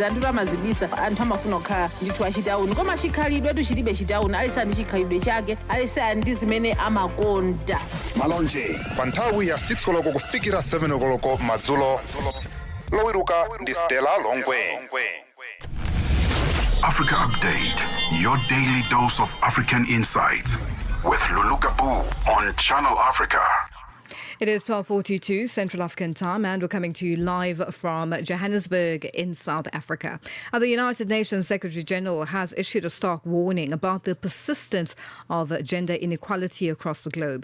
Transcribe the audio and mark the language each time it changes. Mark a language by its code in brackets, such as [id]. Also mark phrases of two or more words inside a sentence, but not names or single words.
[ny] Anthu amazibisa, anthu amafuna kukhala ndithu achitauni. Koma chikhalidwe chilibe chitauni, alisa ndi chikhalidwe chake, alisa ndi zimene amakonda. Malonje, pa nthawi ya 6 koloko kufikira 7 koloko madzulo. Lowiruka ndi Stella Longwe. [en] Africa Update, your daily dose of African insights. with Lulu Gaboo on Channel Africa. It is 12:42 Central African time, and we're coming to you live from Johannesburg in South Africa. The United Nations Secretary General has issued a stark warning about the persistence of gender inequality across the globe.